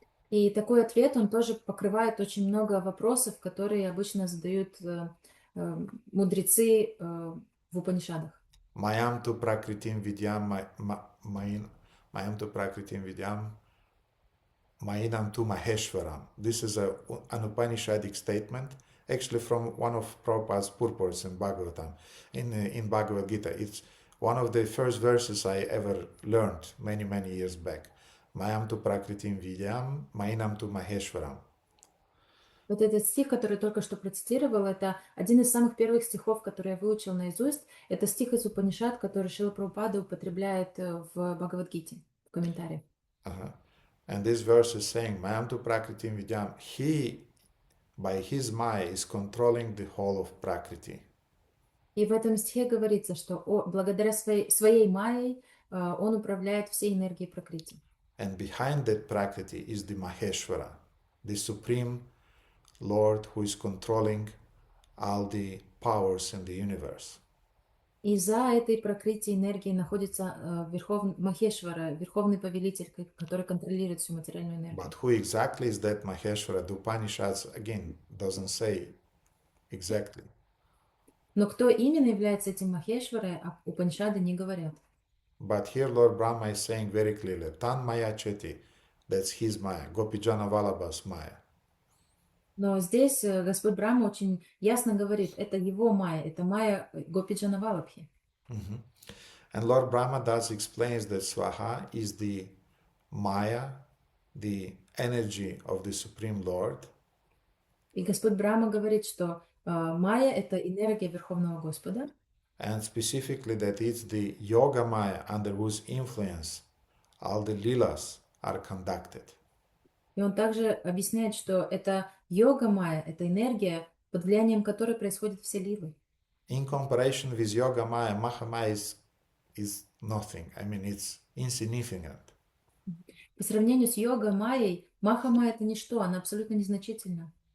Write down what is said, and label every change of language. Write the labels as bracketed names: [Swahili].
[Russian] И такой ответ, он тоже покрывает очень много вопросов, которые обычно задают мудрецы в Упанишадах. [Sanskrit] Mayam tu prakritim vidyam, mayam tu prakritim vidyam, Mainam tu Maheshwaram. [English] This is an Upanishadic statement, actually from one of Prabhupada's purports in Bhagavatam, in Bhagavad Gita. It's one of the first verses I ever learned many years back. [Sanskrit] Mayam tu prakritim vidyam, mainam tu Maheshwaram. [Russian] Вот этот стих, который я только что процитировал, это один из самых первых стихов, который я выучил наизусть. Это стих из Упанишад, который Шрила Прабхупада употребляет в Бхагавад-гите, в комментариях. [English] And this verse is saying, [Sanskrit] Mayam tu prakritim vidyam, [English] he, by his Maya, is controlling the whole of Prakriti. [Russian] И в этом стихе говорится, что благодаря своей майей он управляет всей энергией Пракрити. [English] And behind that Prakriti is the Maheshwara, the supreme Lord who is controlling all the powers in the universe. [Russian] И за этой прокрытией энергии находится Махешвара, верховный повелитель, который контролирует всю материальную энергию. [English] But who exactly is that Maheshwara? The Upanishads again doesn't say exactly. [Russian] Но кто именно является этим Махешварой, Упанишады не говорят. [English] But here Lord Brahma is saying very clearly, [Sanskrit] Tan Maya Cheti, [English] that's his Maya, Gopijana Vallabha's Maya. [Russian] Но здесь Господь Брахма очень ясно говорит, это его майя, это майя Гопиджана Валабхи. Mm-hmm. [English] And Lord Brahma thus explains that Swaha is the Maya, the energy of the Supreme Lord. [Russian] И Господь Брахма говорит, что майя — это энергия Верховного Господа, [English] And specifically that it's the Yoga Maya under whose influence all the Leelas are conducted. [Russian] и он также объясняет, что это йога майя, это энергия, под влиянием которой происходят все лилы. [English] In comparison with Yoga Maya, Mahamaya is nothing. I mean, it's insignificant. [Russian] По сравнению с йога майей, маха майя — это ничто, она абсолютно незначительна.